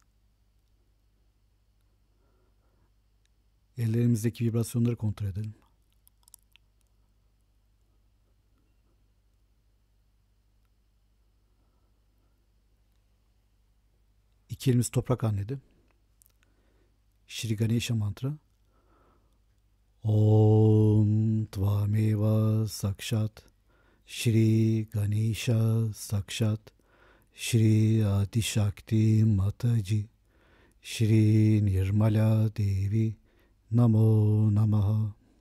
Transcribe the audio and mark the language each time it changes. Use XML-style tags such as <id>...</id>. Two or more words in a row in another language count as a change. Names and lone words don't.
<tr>Ellerimizdeki vibrasyonları kontrol edelim. İki elimiz toprak annede. Shri Ganesha mantra.</tr> <sa>ओं त्वमेव साक्षात् श्री गणेश साक्षात् श्री आदिशक्ति माताजी श्री निर्मला देवी नमो नमः.</sa>